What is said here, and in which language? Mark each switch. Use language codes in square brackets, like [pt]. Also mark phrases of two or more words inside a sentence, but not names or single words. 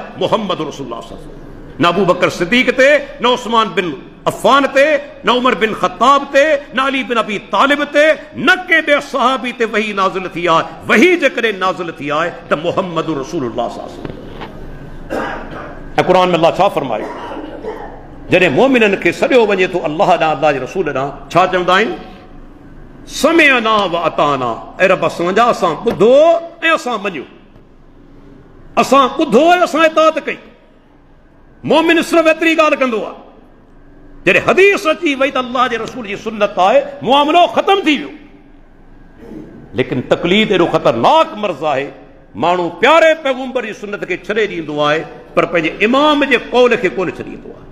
[sd] मुहम्मद रसूलुल्लाह सां। न अबू बकर सिद्दीक़ ते, न उस्मान बिन अफ़ान ते, न उमर बिन ख़त्ताब ते, न अली बिन अबी तालिब ते, न के ॿिए सहाबी ते वही नाज़िल थी आहे। वही जेकॾहिं नाज़िल थी आहे त मुहम्मद रसूलुल्लाह सां। ऐं क़ुरान में अल्लाह छा फरमायो? जॾहिं मोमिननि खे सॾियो वञे थो अल्लाह ॾांहुं, अल्लाह जे रसूल ॾांहुं, छा चवंदा आहिनि? [ar] سمعنا وأطعنا. [sd] ऐं रब असांजा, असां ॿुधो ऐं असां मञियो, असां ॿुधो ऐं असां इताअत कई। मोमिन सिर्फ़ एतिरी ॻाल्हि कंदो आहे। जॾहिं हदीस अची वई त अल्लाह जे रसूल जी सुन्नत आहे, मुआमिलो ख़त्म थी वियो। लेकिन तकलीद एॾो ख़तरनाक मर्ज़ आहे, माण्हू प्यारे पैगंबर जी सुन्नत खे छॾे ॾींदो आहे, पर पंहिंजे इमाम जे कौल खे कोन छॾींदो आहे।